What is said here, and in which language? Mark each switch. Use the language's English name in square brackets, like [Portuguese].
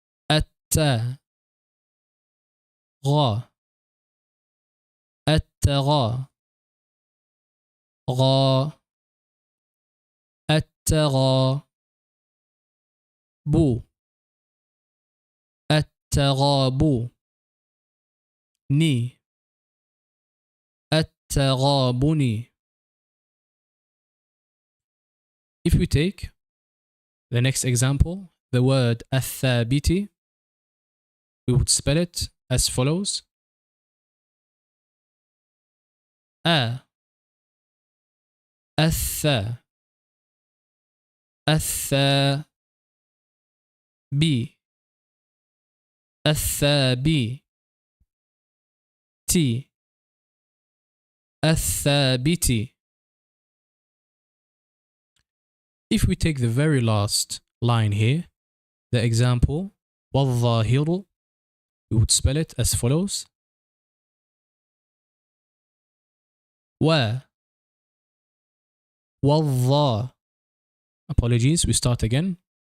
[Arabic] التا غا التغا غا التغا بو التغابو ني التغابني. [English] If we take the next example, the word الثابت, we would spell it as follows. [Arabic] الثا الثا بي الثابي تي الثابتي. [English] If we take the very last line here, the example والظاهر, we would spell it as follows. والظا, apologies, we start again.